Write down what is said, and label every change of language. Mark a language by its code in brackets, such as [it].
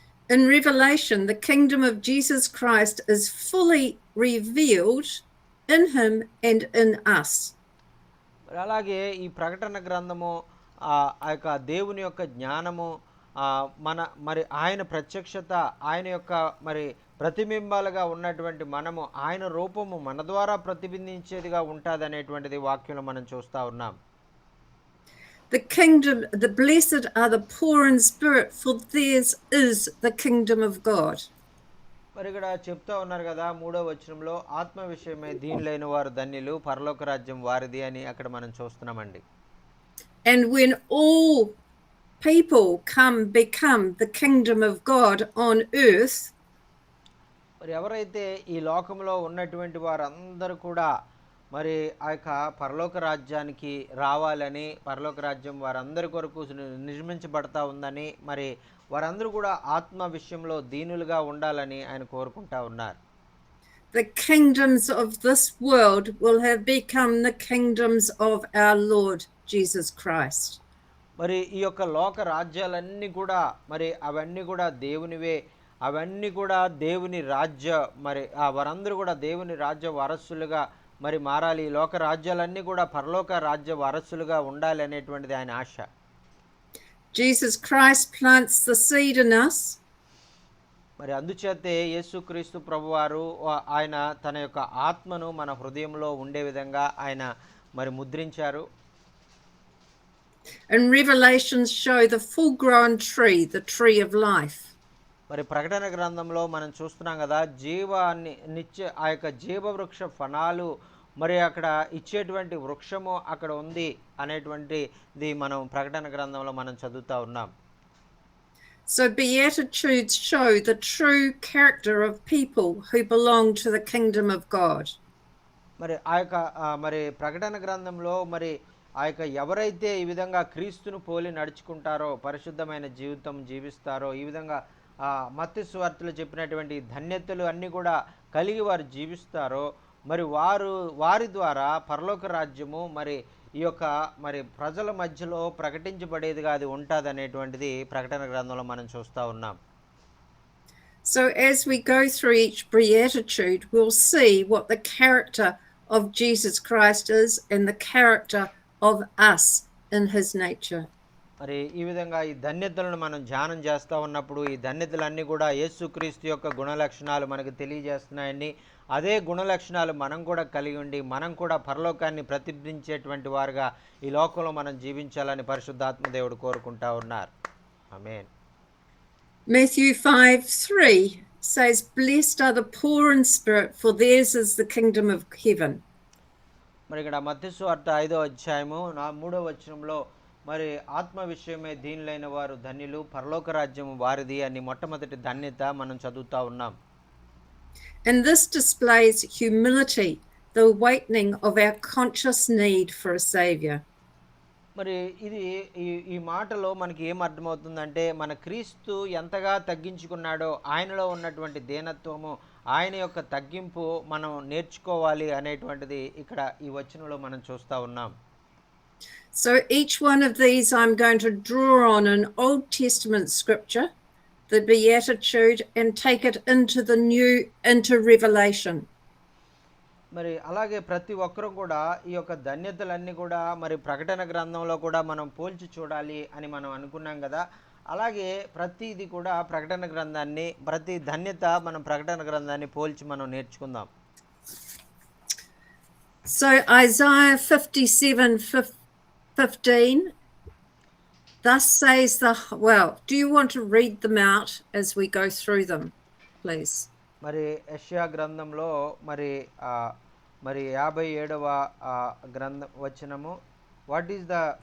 [en] In Revelation, the kingdom of Jesus Christ is fully revealed in him and in us. [te] అలాగే ఈ ప్రకటన గ్రంథము ఆ యొక్క దేవుని యొక్క జ్ఞానము, మరి ఆయన ప్రత్యక్షత, ఆయన యొక్క మరి ప్రతిబింబాలుగా ఉన్నటువంటి మనము ఆయన రూపము మన ద్వారా ప్రతిబింబించేదిగా ఉంటుందనేటువంటిది వాక్యంలో మనం చూస్తూ ఉన్నాం. [en] The kingdom, the blessed are the poor in spirit, for theirs is the kingdom of God. [te] మరి ఇక్కడ చెప్తా ఉన్నారు కదా 3వ వచనంలో, ఆత్మ విషయమై దీనులైన వారు ధన్యులు, పరలోక రాజ్యం వారిది అని అక్కడ మనం చూస్తున్నామండి. [en] And when all people become the kingdom of God on earth, [te] మరి ఎవరైతే ఈ లోకంలో ఉన్నటువంటి వారందరూ కూడా మరి ఆ యొక్క పరలోక రాజ్యానికి రావాలని, పరలోక రాజ్యం వారందరి కొరకు నిర్మించబడతా ఉందని, మరి వారందరూ కూడా ఆత్మ విషయంలో దీనులుగా ఉండాలని ఆయన కోరుకుంటా ఉన్నారు. [en] the kingdoms of this world will have become the kingdoms of our Lord Jesus Christ. [te] మరి ఈ యొక్క లోక రాజ్యాలన్నీ కూడా మరి అవన్నీ కూడా దేవునివే, అవన్నీ కూడా దేవుని రాజ్య, మరి వారందరూ కూడా దేవుని రాజ్య వారసులుగా మరి మారాలి. ఈ లోక రాజ్యాలన్నీ కూడా పరలోక రాజ్య వారసులుగా ఉండాలి అనేటువంటిది ఆయన ఆశ. [en] Jesus Christ plants the seed in us. [te] మరి అందుచేతే యేసుక్రీస్తు ప్రభువారు ఆయన తన యొక్క ఆత్మను మన హృదయంలో ఉండే విధంగా ఆయన మరి ముద్రించారు. [en] And Revelations show the full-grown tree, the tree of life. [te] మరి ప్రకటన గ్రంథంలో మనం చూస్తున్నాం కదా, జీవాన్ని నిత్య ఆ యొక్క జీవవృక్ష ఫలాలు మరి అక్కడ ఇచ్చేటువంటి వృక్షము అక్కడ ఉంది అనేటువంటిది మనం ప్రకటన గ్రంథంలో మనం చదువుతా ఉన్నాం. [en] So Beatitudes show the true character of people who belong to the kingdom of God. [te] మరి ఆ యొక్క మరి ప్రకటన గ్రంథంలో మరి ఆ యొక్క ఎవరైతే ఈ విధంగా క్రీస్తును పోలి నడుచుకుంటారో, పరిశుద్ధమైన జీవితం జీవిస్తారో, ఈ విధంగా మత్తయి సువార్తలో చెప్పినటువంటి ధన్యతలు అన్నీ కూడా కలిగి వారు జీవిస్తారో, మరి వారి ద్వారా పరలోక రాజ్యము మరి ఈ యొక్క మరి ప్రజల మధ్యలో ప్రకటించబడేదిగా అది ఉంటుంది అనేటువంటిది ప్రకటన గ్రంథంలో మనం చూస్తూ ఉన్నాం. [en] So as we go through each beatitude, we'll see what the character of Jesus Christ is and the character of us in his nature. [te] మరి ఈ విధంగా ఈ ధన్యతలను మనం ధ్యానం చేస్తూ ఉన్నప్పుడు ఈ ధన్యతలన్నీ కూడా యేసుక్రీస్తు యొక్క గుణలక్షణాలు మనకు తెలియజేస్తున్నాయని, అదే గుణలక్షణాలు మనం కూడా కలిగి ఉండి మనం కూడా పరలోకాన్ని ప్రతిబింబించేటువంటి వారుగా ఈ లోకంలో మనం జీవించాలని పరిశుద్ధాత్మ దేవుడు కోరుకుంటా ఉన్నారు. ఆమేన్. [en] Matthew 5:3 says, "Blessed are the poor in spirit, for theirs is the kingdom of heaven." [te] మరి ఇక్కడ మత్తయి సువార్త 5వ అధ్యాయము 3వ వచనంలో మరి ఆత్మ విషయమే దీనులైన వారు ధన్యులు, పరలోక రాజ్యం వారిది అని మొట్టమొదటి ధన్యత మనం చదువుతా ఉన్నాం. [en] And this displays humility, the awakening of our conscious need for a savior. [te] మరి ఇది ఈ మాటలో మనకి ఏం అర్థమవుతుందంటే, మన క్రీస్తు ఎంతగా తగ్గించుకున్నాడో ఆయనలో ఉన్నటువంటి దీనత్వము, ఆయన యొక్క తగ్గింపు మనం నేర్చుకోవాలి అనేటువంటిది ఇక్కడ ఈ వచనంలో మనం చూస్తూ ఉన్నాం. [en] So each one of these I'm going to draw on an Old Testament scripture, the Beatitude, and take it into Revelation. [te] మరి అలాగే ప్రతి ఒక్కరూ కూడా ఈ యొక్క ధన్యతలన్నీ కూడా మరి ప్రకటన గ్రంథంలో కూడా మనం పోల్చి చూడాలి అని మనం అనుకున్నాం కదా, అలాగే ప్రతిది కూడా ప్రకటన గ్రంథాన్ని, ప్రతి ధన్యత మనం ప్రకటన గ్రంథాన్ని పోల్చి మనం నేర్చుకుందాం. [en] So Isaiah 57:15, thus says do you want to read them out as we go through them, please? [te] మరి యెషయా గ్రంథంలో మరి 57వ గ్రంథ వచనము, [en] what is the